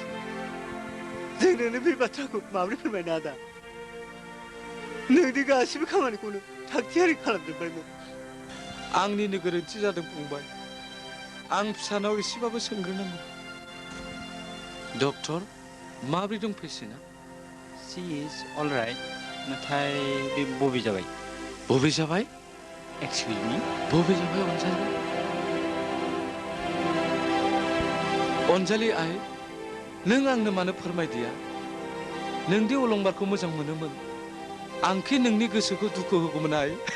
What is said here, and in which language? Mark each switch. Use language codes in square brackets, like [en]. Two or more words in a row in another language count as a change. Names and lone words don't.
[brx] जोंनो बे बाथ्राखौ माबोरै फोरमायनो आदा नोंनि गासिबो खामानिखौनो थागथियारि खालामजोबबायमोन आंनिनो गोरोन्थि जादों फंबाय आं फिसानाव एसेबाबो सोंग्रोनांगौ डक्टर माबोरै दं पेसेन्टआ [en] she is all right [brx] नाथाय बे बबे जाबाय [en] excuse me [brx] बबे जाबाय अनजालि आइ नों आंनो मानो फोरमायदिया नोंदि अलंबारखौ मोजां मोनोमोन आंखि नोंनि गोसोखौ दुखु होगौमोन आइ